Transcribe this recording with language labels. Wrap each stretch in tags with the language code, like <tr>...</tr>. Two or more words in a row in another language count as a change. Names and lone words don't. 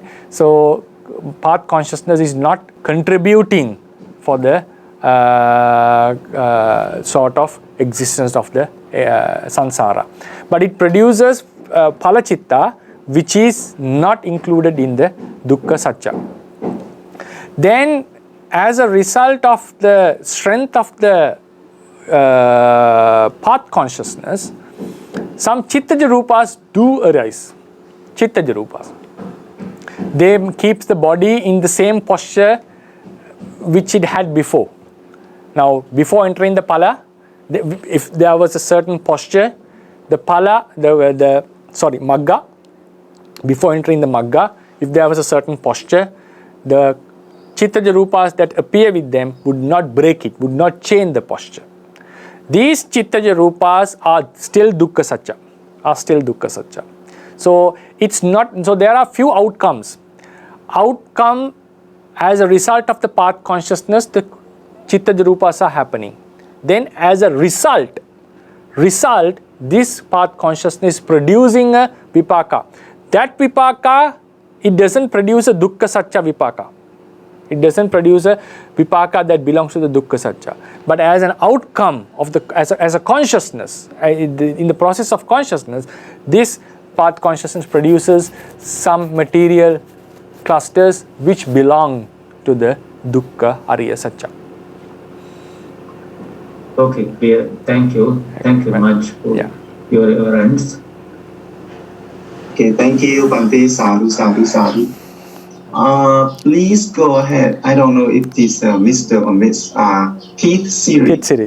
<en>So path consciousness is not contributing for the sort of existence of the samsara, but it produces palachitta which is not included in the</en> <pi>dukkha satya.</pi> <en>Then as a result of the strength of the path consciousness, some</en> <pi>chittaja rūpas</pi> <en>do arise.</en> <pi>Chittaja rūpas,</pi> <en>they keeps the body in the same posture which it had before. Now, before entering the pala, if there was a certain posture, the magga, before entering the magga, if there was a certain posture, the</en> <pi>chittaja rūpas</pi> <en>that appear with them would not break it, would not change the posture. These</en> <pi>chittaja rūpas</pi> <en>are still</en> <pi>dukkha satya,</pi> <en>So it's not. So there are few outcomes. Outcome as a result of the path consciousness, the</en> <pi>chittaja rūpas</pi> <en>are happening. Then as a result, this path consciousness is producing a vipaka. That vipaka, it doesn't produce a</en> <pi>dukkha satya vipaka.</pi> <en>It doesn't produce a vipaka that belongs to the</en> <pi>dukkha satya.</pi> <en>But as an outcome of the as a consciousness, in the process of consciousness, this path consciousness produces some material clusters which belong to the</en> <pi>dukkha ariya satya.</pi> <en>Okay, clear. Thank you much for your answers. Okay, thank you, Bhante. Sadhu. Please go ahead. I don't know if this Mr. or Miss Kitsiri.</en>